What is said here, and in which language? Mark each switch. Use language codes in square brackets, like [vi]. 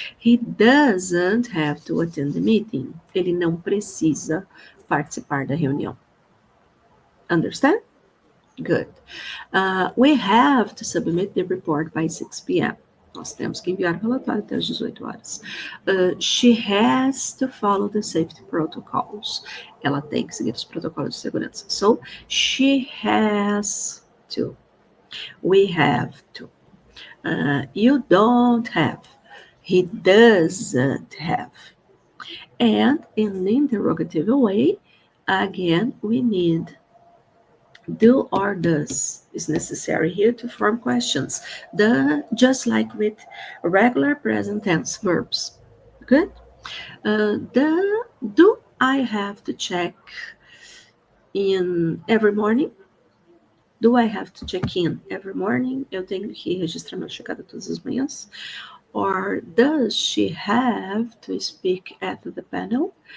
[en] He doesn't have to attend the meeting. [pt] Ele não precisa participar da reunião. [en] Understand? Good. We have to submit the report by 6 p.m. [pt] Nós temos que enviar o relatório até as 18 horas. [en] She has to follow the safety protocols. [pt] Ela tem que seguir os protocolos de segurança. [en] So, she has to. We have to. You don't have. He doesn't have. And in the interrogative way, again, we need do or does is necessary here to form questions. Just like with regular present tense verbs. Good? Do I have to check in every morning? Do I have to check in every morning? [pt] Eu tenho que registrar minha chegada todas as manhãs? [en] Or does she have to speak at the panel?